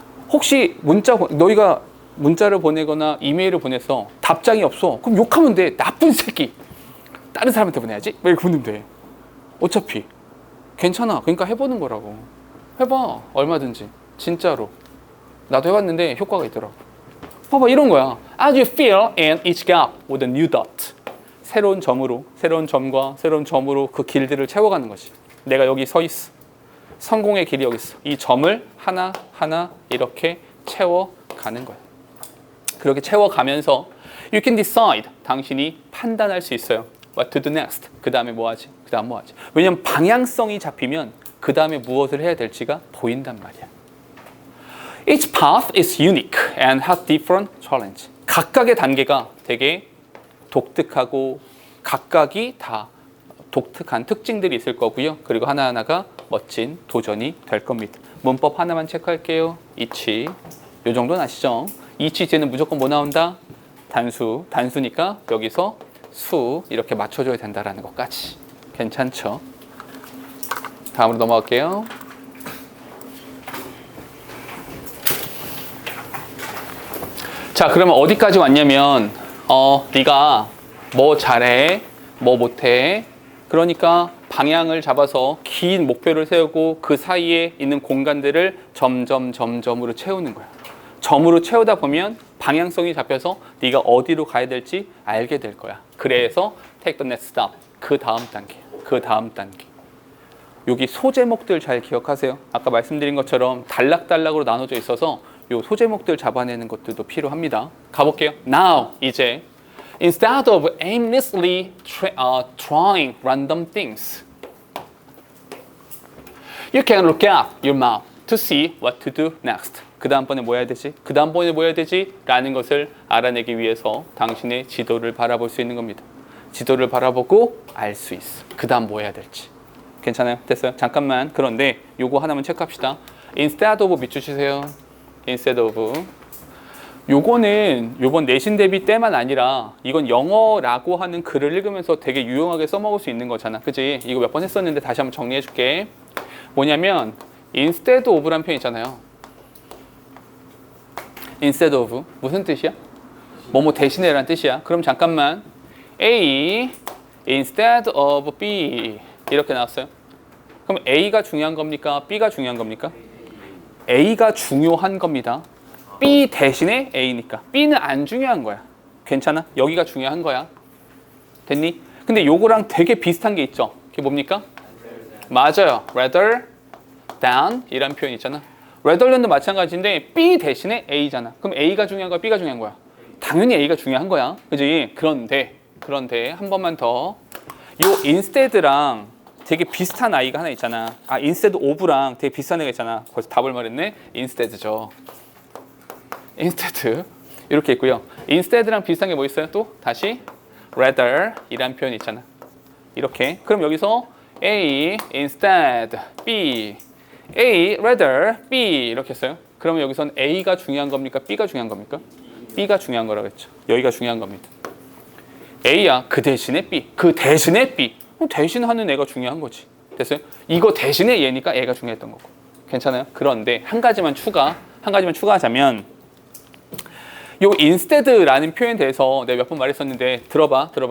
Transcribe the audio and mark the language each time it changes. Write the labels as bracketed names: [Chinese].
[Korean] 혹시 너희가 문자를 보내거나 이메일을 보내서 답장이 없어, 그럼 욕하면 돼. 나쁜 새끼, 다른 사람한테 보내야지 이렇게 보내면 돼. 어차피 괜찮아. 그러니까 해보는 거라고. 해봐. 얼마든지. 진짜로 나도 해봤는데 효과가 있더라고. 봐봐, 이런 거야. [English] As you fill in each gap with a new dot. [Korean] 새로운 점과 새로운 점으로 그 길들을 채워가는 것이. 내가 여기 서 있어. 성공의 길이 여기 있어. 이 점을 하나하나 이렇게 채워가는 거야. 그렇게 채워가면서 [English] you can decide. [Korean] 당신이 판단할 수 있어요. [English] What to do next. [Korean] 그 다음에 뭐 하지? 그 다음 뭐 하지? 왜냐면 방향성이 잡히면 그 다음에 무엇을 해야 될지가 보인단 말이야. [English] Each path is unique and has different challenge. [Korean] 각각의 단계가 되게 독특하고 각각이 다 독특한 특징들이 있을 거고요. 그리고 하나하나가 멋진 도전이 될 겁니다. 문법 하나만 체크할게요. 이치. 요 정도는 아시죠? 이치 뒤에는 무조건 뭐 나온다? 단수니까 여기서 수 이렇게 맞춰줘야 된다라는 것까지. 괜찮죠? 다음으로 넘어갈게요. 자, 그러면 어디까지 왔냐면 네가 뭐 잘해, 뭐 못해. 그러니까 방향을 잡아서 긴 목표를 세우고 그 사이에 있는 공간들을 점점으로 채우는 거야. 점으로 채우다 보면 방향성이 잡혀서 네가 어디로 가야 될지 알게 될 거야. 그래서 [English] take the next step. [Korean] 그 다음 단계. 여기 소제목들 잘 기억하세요. 아까 말씀드린 것처럼 단락단락으로 나눠져 있어서 요 소제목들 잡아내는 것들도 필요합니다. 가볼게요. [English] Now, [Korean] 이제 [English] instead of aimlessly trying random things, you can look at your map to see what to do next. [Korean] 그 다음번에 뭐 해야 되지? 라는 것을 알아내기 위해서 당신의 지도를 바라볼 수 있는 겁니다. 지도를 바라보고 알 수 있어. 그 다음 뭐 해야 될지. 괜찮아요? 됐어요? 잠깐만. 그런데 요거 하나만 체크합시다. instead of 밑줄 치세요. [English] instead of. [Korean] 요거는 요번 내신 대비 때만 아니라 이건 영어라고 하는 글을 읽으면서 되게 유용하게 써먹을 수 있는 거잖아. 그치? 이거 몇 번 했었는데 다시 한번 정리해 줄게. 뭐냐면 instead of란 표현 있잖아요. instead of 무슨 뜻이야? 뭐뭐 대신에란 뜻이야. 그럼 잠깐만. A instead of B 이렇게 나왔어요. 그럼 A가 중요한 겁니까? B가 중요한 겁니까? A가 중요한 겁니다. B 대신에 A니까. B는 안 중요한 거야. 괜찮아? 여기가 중요한 거야. 됐니? 근데 요거랑 되게 비슷한 게 있죠. 그게 뭡니까? 맞아요. rather than 이란 표현 있잖아. rather than도 마찬가지인데 B 대신에 A잖아. 그럼 A가 중요한 거야? B가 중요한 거야? 당연히 A가 중요한 거야. 그지? 그런데 한 번만 더. 요 instead랑 되게 비슷한 아이가 하나 있잖아. instead of랑 되게 비슷한 애가 있잖아. 벌써 답을 말했네. instead죠. instead 이렇게 있고요. instead랑 비슷한 게 뭐 있어요? 또 다시 rather 이란 표현 있잖아. 이렇게. 그럼 여기서 A instead B, A rather B 이렇게 했어요. 그러면 여기서는 A가 중요한 겁니까? B가 중요한 겁니까? B가 중요한 거라고 했죠. 여기가 중요한 겁니다. A야 그 대신에 B, 그 대신에 B. 대신하는 애가 중요한 거지. 됐어요? 이거 대신에 얘니까 애가 중요했던 거고. 괜찮아요? 그런데 한 가지만 추가하자면 요 instead라는 표현에 대해서 내가 몇 번 말했었는데 들어봐.